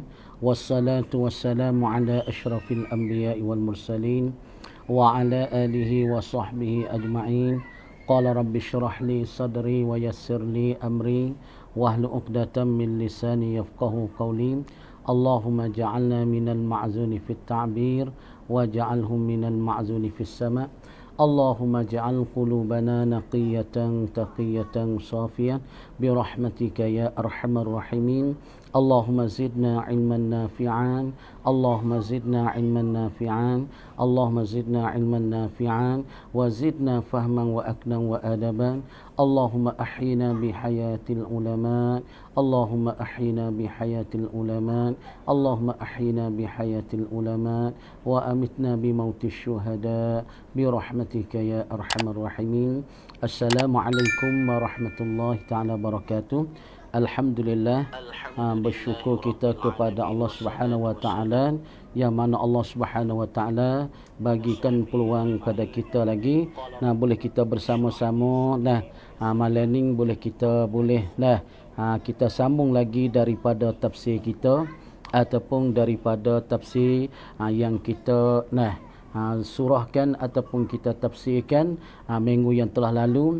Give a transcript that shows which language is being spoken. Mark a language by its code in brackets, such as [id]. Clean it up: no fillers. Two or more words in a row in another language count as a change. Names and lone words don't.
[ar] والصلاة والسلام على أشرف الأنبياء والمرسلين وعلى آله وصحبه أجمعين. قال رب اشرح لي صدري ويسر لي أمري واحلل عقدة من لساني يفقهوا قولي. اللهم اجعلنا من المأذونين في التعبير واجعلهم من المأذونين في السماع'. اللهم اجعل قلوبنا نقية تقية صافية برحمتك يا أرحم الراحمين. اللهم زدنا علما نافعا. اللهم زدنا علما نافعا. اللهم زدنا علما نافعا وزدنا فهما وأكنانا وأدبا. اللهم أحينا بحياة العلماء. اللهم أحينا بحياة العلماء. اللهم أحينا بحياة العلماء وأمتنا بموت الشهداء برحمتك يا أرحم الراحمين. السلام عليكم ورحمة الله تعالى وبركاته. الحمد لله, [ms] bersyukur kita kepada Allah [ar] سبحانه وتعالى [ms] yang mana Allah [ar] سبحانه وتعالى [ms] bagikan peluang pada kita lagi. Boleh kita bersama-sama malam ni boleh kita kita sambung lagi daripada tafsir kita ataupun daripada tafsir yang kita surahkan ataupun kita tafsirkan minggu yang telah lalu.